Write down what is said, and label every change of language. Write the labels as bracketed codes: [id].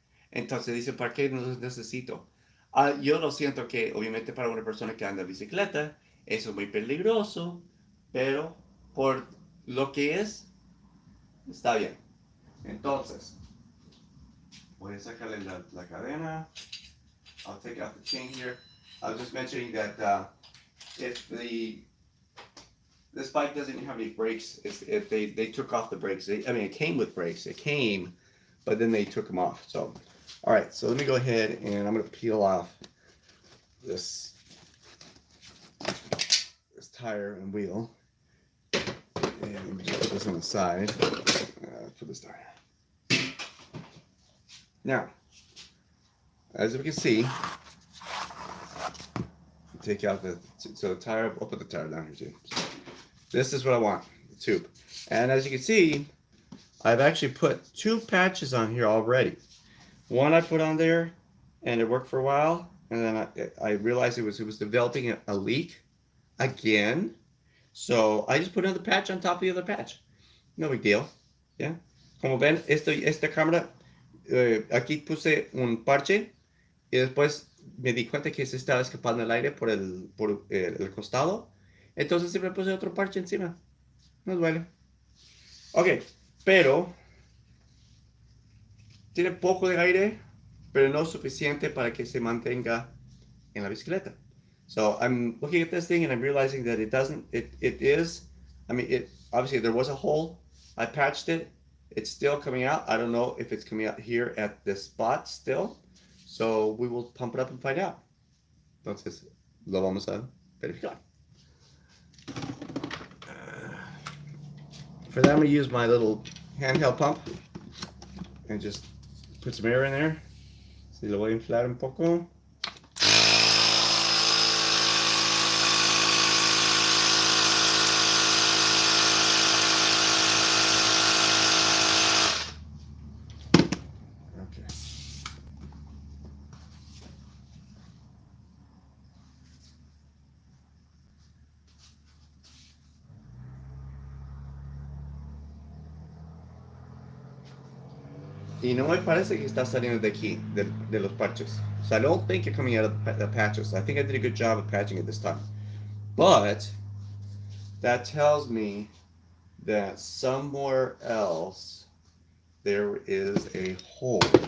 [es] Entonces dicen, ¿para qué no los necesito? Yo lo siento que obviamente para una persona que anda en bicicleta, eso es muy peligroso, pero por lo que es, está bien. Entonces, voy a sacarle la cadena. [en] I'll take out the chain here. I was just mentioning that if this bike doesn't have any brakes, if they took off the brakes. I mean, it came with brakes. It came, but then they took them off. So, all right. So let me go ahead and I'm going to peel off this tire and wheel. And let me just put this on the side. Put this down. Now, as we can see, take out the tire. I'll put the tire down here too. So this is what I want, the tube. And as you can see, I've actually put 2 patches on here already. One I put on there, and it worked for a while, and then I realized it was developing a leak again. So I just put another patch on top of the other patch. No big deal. Yeah. [es] Como ven, esta cámara, aquí puse un parche y después me di cuenta que se estaba escapando el aire por el costado. Entonces siempre puse otro parche encima. No duele. Ok, pero tiene poco de aire, pero no suficiente para que se mantenga en la bicicleta. [en] So I'm looking at this thing and I'm realizing that it doesn't, it is, I mean, it obviously there was a hole. I patched it. It's still coming out. I don't know if it's coming out here at this spot still. So we will pump it up and find out. [es] Entonces, lo vamos a verificar. [en] For that, I'm going to use my little handheld pump and just put some air in there. [es] Si lo voy a inflar un poco. Y no me parece que está saliendo de aquí, de los parches. [en] So I don't think it's coming out of the patches. I think I did a good job of patching it this time. But that tells me that somewhere else there is a hole.